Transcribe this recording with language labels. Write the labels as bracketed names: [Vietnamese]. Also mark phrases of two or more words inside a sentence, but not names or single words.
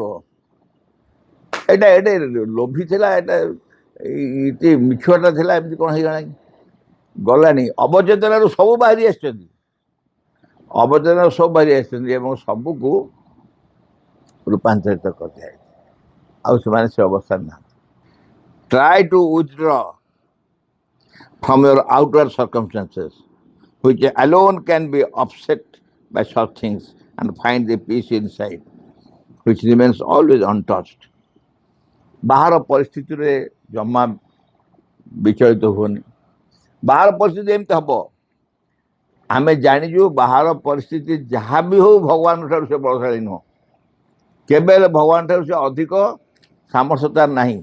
[Odia] ଏଇଟା ଲୋଭି ଥିଲା, ଏଇଟା ମିଛୁଆଟା ଥିଲା, ଏମିତି କ'ଣ ହେଇଗଲାଣି, ଗଲାଣି। ଅବଚେତନାରୁ ସବୁ ବାହାରି ଆସିଛନ୍ତି, ଏବଂ ସବୁକୁ ରୂପାନ୍ତରିତ କରିଦିଆ ହେଇଛି। ଆଉ ସେମାନେ ସେ ଅବସ୍ଥାରେ ନାହାନ୍ତି। [English] try to withdraw from your outward circumstances, which alone can be upset by such things, and find the peace inside, which remains always untouched. [Odia] ବାହାର ପରିସ୍ଥିତିରେ ଜମା ବିଚଳିତ ହୁଅନି। ବାହାର ପରିସ୍ଥିତି ଏମିତି ହବ, ଆମେ ଜାଣିଛୁ ବାହାର ପରିସ୍ଥିତି ଯାହା ବି ହଉ ଭଗବାନଙ୍କ ଠାରୁ ସେ ବଳଶାଳୀ ନୁହଁ। କେବେ ହେଲେ ଭଗବାନ ଠାରୁ ସେ ଅଧିକ ସାମର୍ଥ୍ୟ ତାର ନାହିଁ।